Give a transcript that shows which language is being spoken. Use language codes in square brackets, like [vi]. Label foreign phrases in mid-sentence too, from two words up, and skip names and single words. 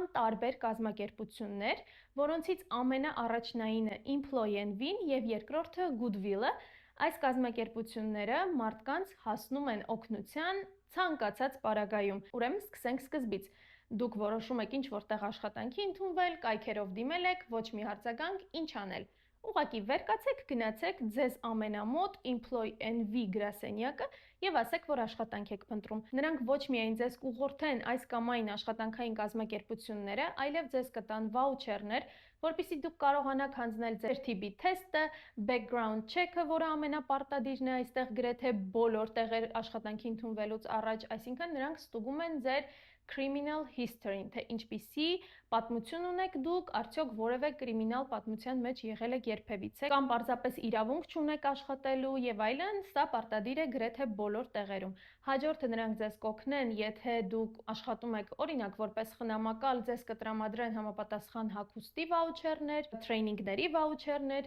[hy] տարբեր կազմակերպություններ, որոնցից ամենաառաջնայինը Employee Envy-ն եւ երկրորդը Goodwill-ը։ Այս կազմակերպությունները մարդկանց հասնում են օգնության ցանկացած պարագայում։ Ուրեմն սկսենք սկզբից։ Դուք որոշում եք ինչ-որ տեղ աշխատանքի ընդունվել, կայքերով դիմել եք, ոչ մի հարցազանգ, ինչ անել։ Ուղղակի վեր կացեք, գնացեք ձեզ ամենամոտ Employee Envy գրասենյակը եւ ասեք, որ աշխատանք եք փնտրում։ Նրանք ոչ միայն ձեզ կուղղորդեն այս կամ այն աշխատանքային կազմակերպությունները, այլև ձեզ կտան վաուչերներ, որպեսզի դուք կարողանաք հանձնել ձեր TB թեստը, [en] background check- [hy] ը, որը ամենապարտադիրն է այստեղ գրեթե բոլոր տեղեր աշխատանքի ընդունվելուց առաջ, այսինքն նրանք ստուգում են ձեր [en] criminal history- [hy] ն, թե ինչպիսի պատմություն ունեք դուք, արդյոք որևէ կրիմինալ պատմության մեջ եղել եք երբևիցե, կամ պարզապես իրավունք չունեք աշխատելու եւ այլն, սա պարտադիր է գրեթե բոլոր տեղերում։ Հաջորդը նրանք ձեզ կօգնեն, եթե դուք աշխատում եք օրինակ որպես խնամակալ, ձեզ կտրամադրեն համապատասխան հագուստի վաուչերներ, տրեյնինգների վաուչերներ,